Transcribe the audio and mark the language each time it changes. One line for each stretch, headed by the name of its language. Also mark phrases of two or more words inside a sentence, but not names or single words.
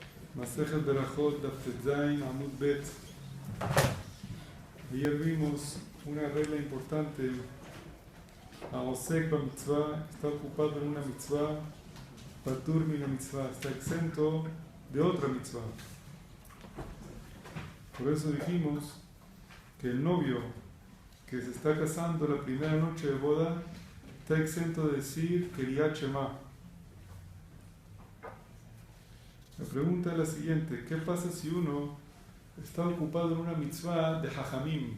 Spanish: Masejet Berajot, Daf Tet Zayin, Amud Bet. Ayer vimos una regla importante.
Hebrew: העוסק במצוה
Spanish: está ocupado en una mitzvah,
Hebrew: פטור מן המצוה,
Spanish: está exento de otra mitzvah. Por eso dijimos que el novio que se está casando la primera noche de boda está exento de decir Kriyat Shema. La pregunta es la siguiente: ¿qué pasa si uno está ocupado en una mitzvah de Jajamim?